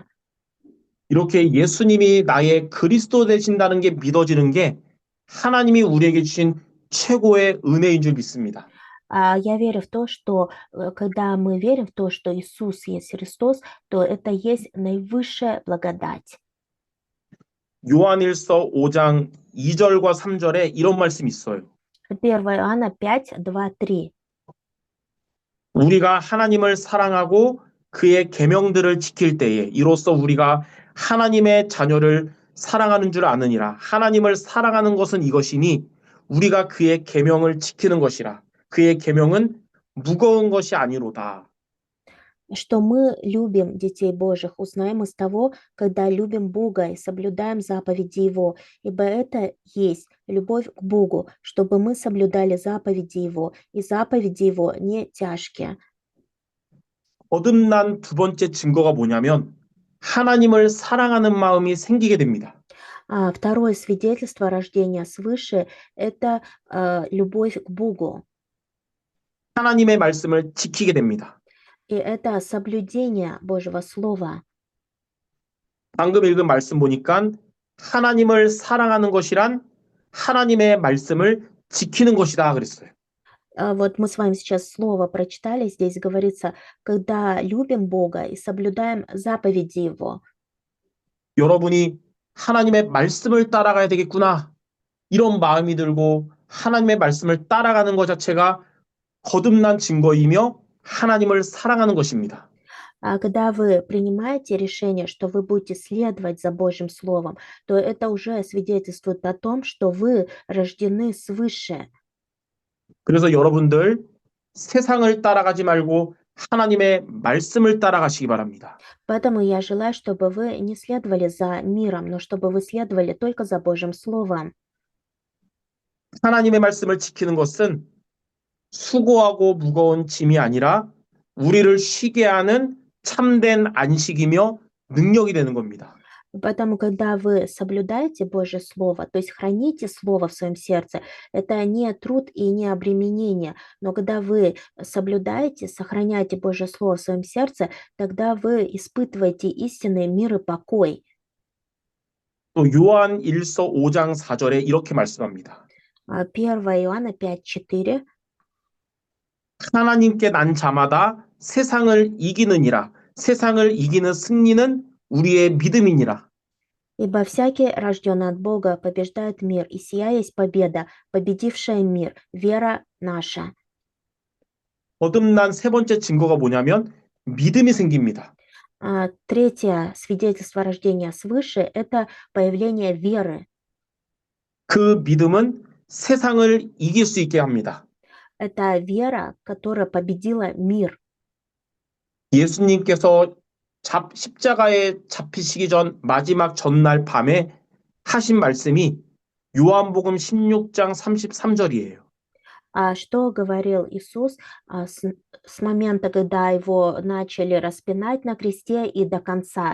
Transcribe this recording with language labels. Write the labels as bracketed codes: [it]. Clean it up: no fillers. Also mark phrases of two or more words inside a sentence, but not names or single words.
[ko] 이렇게 예수님이 나의 그리스도 되신다는 게 믿어지는 게 하나님이 우리에게 주신 최고의 은혜인 줄 믿습니다. [ru] Я верю в то, что когда мы верим в то, что Иисус есть Христос, то это есть наивысшая благодать. [ko] 요한일서 5장 2절과 3절에 이런 말씀이 있어요. [ru] 1 Иоанна 5, 2, 3. [ko] 우리가 하나님을 사랑하고 그의 계명들을 지킬 때에 이로써 우리가 하나님의 자녀를 사랑하는 줄 아느니라. 하나님을 사랑하는 것은 이것이니 우리가 그의 계명을 지키는 것이라. 그의 계명은 무거운 것이 아니로다. [ru] Что мы любим детей Божьих, узнаем из того, когда любим Бога и соблюдаем заповеди Его, ибо это есть любовь к Богу, чтобы мы соблюдали заповеди Его, и заповеди Его не тяжкие. [ko] 거듭난 두 번째 증거가 뭐냐면 하나님을 사랑하는 마음이 생기게 됩니다. [ru] Второе свидетельство рождения свыше– это любовь к Богу, [ko] 하나님의 말씀을 지키게 됩니다. [ru] и это соблюдение Божьего Слова. [ko] 방금 읽은 말씀 보니까 하나님을 사랑하는 것이란 하나님의 말씀을 지키는 것이다 그랬어요. [ru] Вот мы с вами сейчас слово прочитали, здесь говорится, когда любим Бога и соблюдаем заповеди Его. [ko] 여러분이 하나님의 말씀을 따라가야 되겠구나. 이런 마음이 들고 하나님의 말씀을 따라가는 것 자체가 거듭난 증거이며 하나님을 사랑하는 것입니다. [ru] А когда вы принимаете решение, что вы будете следовать за Божьим Словом, то это уже свидетельствует о том, что вы рождены свыше. [ko] 그래서 여러분들 세상을 따라가지 말고 하나님의 말씀을 따라가시기 바랍니다. [ru] Поэтому я желаю, чтобы вы не следовали за миром, но чтобы вы следовали только за Божьим Словом. [ko] 하나님의 말씀을 지키는 것은 수고하고 무거운 짐이 아니라 우리를 쉬게 하는 참된 안식이며 능력이 되는 겁니다. [ru] Поэтому, когда вы соблюдаете Божье Слово, то есть храните Слово в своем сердце, это не труд и не обременение, но когда вы соблюдаете, сохраняете Божье Слово в своем сердце, тогда вы испытываете истинный мир и покой. [ko] 또 요한 1서 5장 4절에 이렇게 말씀합니다. [ru] 1 Иоанна 5:4. [ko] 하나님께 난 자마다 세상을 이기느니라. 세상을 이기는 승리는 우리의 믿음이니라. [ru] Ибо всякий, рожденный от Бога, побеждает мир, и сия есть победа, победившая мир, вера наша. [ko] 거듭난 세 번째 증거가 뭐냐면 믿음이 생깁니다. [ru] Третье свидетельство рождения свыше– это появление веры. [ko] 그 믿음은 세상을 이길 수 있게 합니다. [ru] Это вера, которая победила мир. [ko] 예수님께서 십자가에 잡히시기 전 마지막 전날 밤에 하신 말씀이 요한복음 16장 33절이에요. [ru] Что говорил Иисус с момента, когда его начали распинать на кресте и до конца?